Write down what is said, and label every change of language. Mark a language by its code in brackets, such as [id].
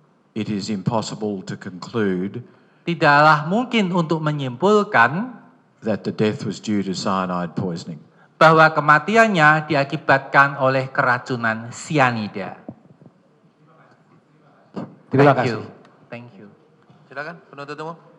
[en] it is impossible to conclude [id] tidaklah mungkin untuk menyimpulkan [en] that the death was due to cyanide poisoning. [id] bahwa kematiannya diakibatkan oleh keracunan cyanida. Terima [en] Thank [id] kasih. [en] you. Thank you. [id] Silakan penuntut umum.